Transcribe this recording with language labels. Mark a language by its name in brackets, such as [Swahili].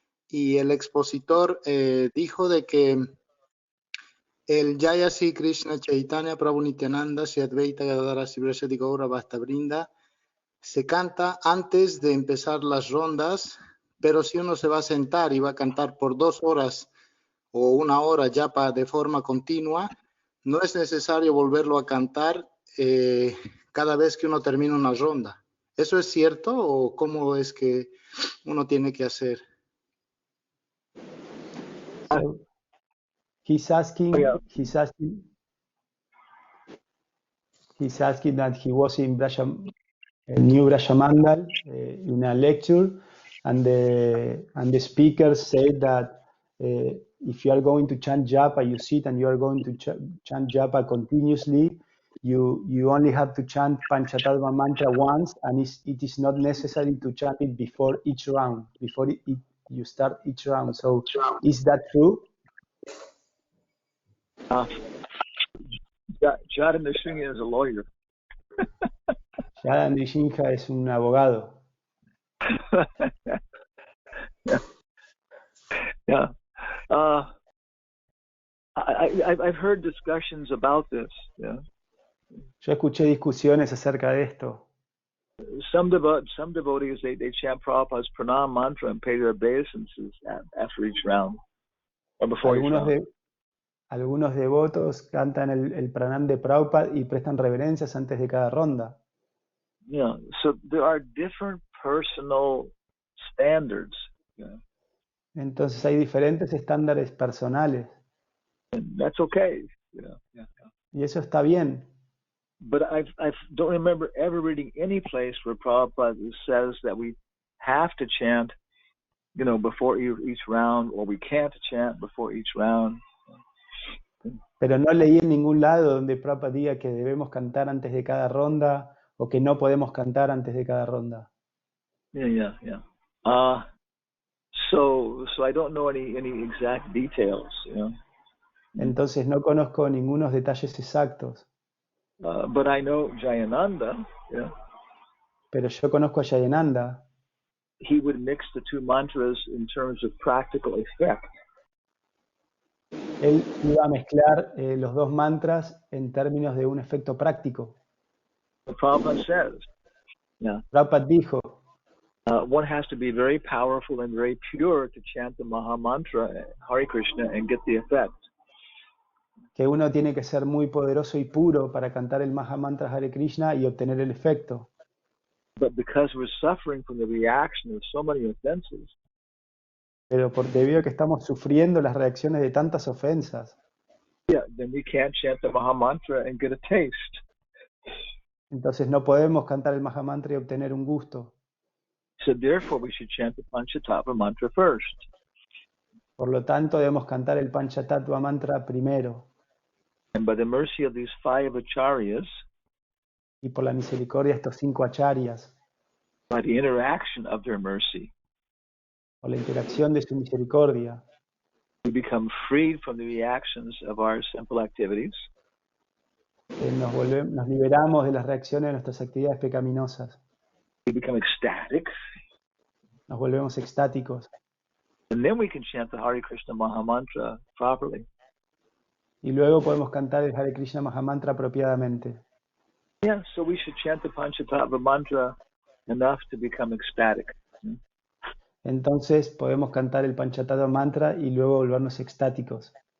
[Spanish] y el expositor dijo de que el Jaya Sri Krishna Chaitanya Prabhu Nityananda Sri Advaita Gadadara Sivrasati Gaura Bhakta Brinda se canta antes de empezar las rondas, pero si uno se va a sentar y va a cantar por 2 horas o 1 hora japa de forma continua, no es necesario volverlo a cantar cada vez que uno termina una ronda. ¿Eso es cierto o cómo es que uno tiene que hacer? [English] So he's asking, he's asking, he's asking that he was in New Brajamandal in a lecture, and the speaker said that if you are going to chant japa, you sit and you are going to chant japa continuously. You only have to chant Panchatattva mantra once, and it is not necessary to chant it before each round, before you start each round. So, is that true? Jada Nrsimha is a lawyer. [Spanish] Yada Nrsimha es un abogado. [English] Yeah. I've heard discussions about this. Yeah. [Spanish] Yo escuché discusiones acerca de esto. [English] Some devotees they chant Prabhupada's pranam mantra and pay their obeisances after each round or before each round. [Spanish] Algunos devotos cantan el pranam de Prabhupada y prestan reverencias antes de cada ronda. [English] Yeah, so there are different personal standards. Yeah. [Spanish] Entonces hay diferentes estándares personales. [English] And that's okay. Yeah. [Spanish] Y eso está bien. [English] But I don't remember ever reading any place where Prabhupada says that we have to chant, before each round, or we can't chant before each round. [Spanish] Pero no leí en ningún lado donde Prabhupada diga que debemos cantar antes de cada ronda o que no podemos cantar antes de cada ronda. [English] Yeah. So I don't know any exact details. [Spanish] Entonces no conozco ningunos detalles exactos. [English] But I know Jayananda. Yeah. [Spanish] Pero yo conozco a Jayananda. [English] He would mix the two mantras in terms of practical effect. [Spanish] Él iba a mezclar los dos mantras en términos de un efecto práctico. [English] Prabhupada says, [Spanish] Prabhupada dijo, [English] one has to be very powerful and very pure to chant the Maha Mantra, Hare Krishna, and get the effect. [Spanish] Que uno tiene que ser muy poderoso y puro para cantar el Maha Mantra Hare Krishna y obtener el efecto. [English] But because we're suffering from the reaction of so many offenses, [Spanish] pero debido a que estamos sufriendo las reacciones de tantas ofensas, [English] then we can't chant the Maha Mantra and get a taste. [Spanish] Entonces no podemos cantar el Maha Mantra y obtener un gusto. [English] So therefore we should chant the Panchatattva mantra first. [Spanish] Por lo tanto debemos cantar el Panchatattva mantra primero. [English] And by the mercy of these 5 acharyas, [Spanish] y por la misericordia de estos 5 acharyas, [English] by the interaction of their mercy, [Spanish] por la interacción de su misericordia, [English] we become freed from the reactions of our simple activities. [Spanish] Nos liberamos de las reacciones de nuestras actividades pecaminosas. [English] We become ecstatic. [Spanish] Nos volvemos extáticos. [English] And then we can chant the Hare Krishna Maha Mantra properly. [Spanish] Y luego podemos cantar el Hare Krishna Maha Mantra apropiadamente. [English] Yeah, so we should chant the Panchatattva mantra enough to become ecstatic. [Spanish] Entonces podemos cantar el Panchatattva mantra y luego volvernos extáticos.